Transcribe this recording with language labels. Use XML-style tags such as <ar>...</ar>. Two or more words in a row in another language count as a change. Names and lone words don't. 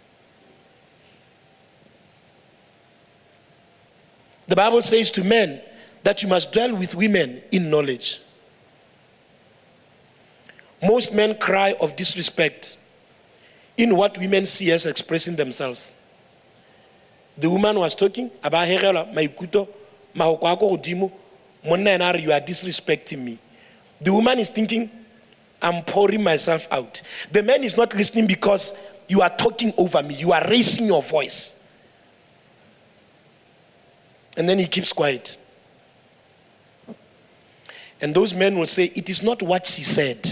<en>The Bible says to men that you must dwell with women in knowledge. Most men cry of disrespect in what women see as expressing themselves. The woman was talking about maikuto,</en> <tn>mahoko godimo, monna</tn> <en>you are disrespecting me. The woman is thinking, I'm pouring myself out. The man is not listening because you are talking over me. You are raising your voice. And then he keeps quiet. And those men will say, it is not what she said.</en>